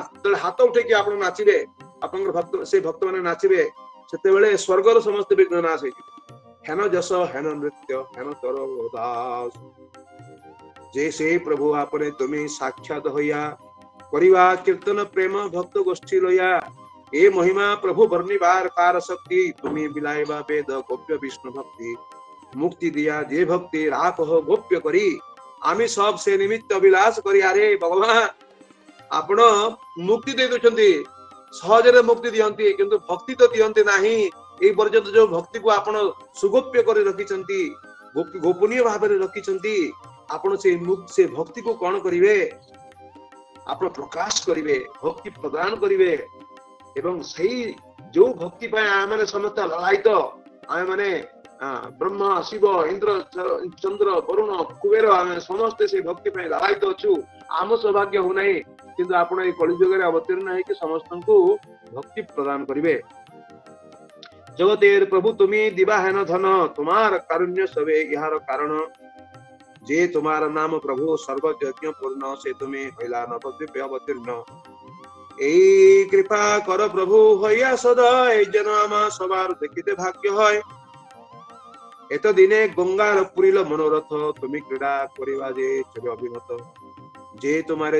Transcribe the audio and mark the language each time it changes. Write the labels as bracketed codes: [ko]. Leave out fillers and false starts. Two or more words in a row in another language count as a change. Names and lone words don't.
[or] ଯେତେବେଳେ ହାତ ଉଠେଇକି ଆପଣ ନାଚିବେ, ଆପଣଙ୍କର ଭକ୍ତ ସେଇ ଭକ୍ତ ମାନେ ନାଚିବେ, ସେତେବେଳେ ସ୍ୱର୍ଗର ସମସ୍ତ ବିଘ୍ନ ନାଶ ହେଇଯିବ। [bn] হেন যশ হেন নৃত্য হেন তর দাস, যে সে প্রভু আপনে তুমি সাক্ষাৎ হইয়া, করিবা কীর্তন প্রেম ভক্ত গোষ্ঠী লইয়া। এ মহিমা প্রভু বর্ণিবার কার শক্তি, তুমি বিলাইবা বেদ গোপ্য বিষ্ণু ভক্তি। মুক্তি দিয়া যে ভক্তি রাখহ গোপ্য করি, আমি সব সে নিমিত্ত বিলাস করি। [or] ଆରେ ଭଗବାନ ଆପଣ ମୁକ୍ତି ଦେଇ ଦଉଛନ୍ତି, ସହଜରେ ମୁକ୍ତି ଦିଅନ୍ତି, କିନ୍ତୁ ଭକ୍ତି ତ ଦିଅନ୍ତି ନାହିଁ। ଏଇ ପର୍ଯ୍ୟନ୍ତ ଯୋଉ ଭକ୍ତିକୁ ଆପଣ ସୁଗୋପ୍ୟ କରି ରଖିଛନ୍ତି, ଗୋପନୀୟ ଭାବରେ ରଖିଛନ୍ତି, ଆପଣ ସେ ଭକ୍ତିକୁ କଣ କରିବେ? ଆପଣ ପ୍ରକାଶ କରିବେ, ଭକ୍ତି ପ୍ରଦାନ କରିବେ। ଏବଂ ସେଇ ଯୋଉ ଭକ୍ତି ପାଇଁ ଆମେ ସମସ୍ତେ ଲଳାୟିତ, ଆମେ ମାନେ ବ୍ରହ୍ମା ଶିବ ଇନ୍ଦ୍ର ଚନ୍ଦ୍ର ବରୁଣ କୁବେର, ଆମେ ସମସ୍ତେ ସେଇ ଭକ୍ତି ପାଇଁ ଲଳାୟିତ ଅଛୁ। ଆମ ସୌଭାଗ୍ୟ ହଉନାହିଁ, କିନ୍ତୁ ଆପଣ ଏଇ କଳିଯୁଗରେ ଅବତୀର୍ଣ୍ଣ ହେଇକି ସମସ୍ତଙ୍କୁ ଭକ୍ତି ପ୍ରଦାନ କରିବେ। [bn] জগতের প্রভু তুমি দিবাহেন ধন তোমার কারুণ্য সবে ইহার কারণ যে তোমার নাম প্রভু সর্বযজ্ঞ পূর্ণ সে তুমি হইলা নবদ্বীপে অবতীর্ণ এই কৃপা কর প্রভু হইয়া সদয় যেন আমার সবার দেখিতে ভাগ্য হয় এতদিনে গঙ্গার পুরিল মনোরথ তুমি ক্রীড়া করিবা যে চলে অভিমত যে তোমারে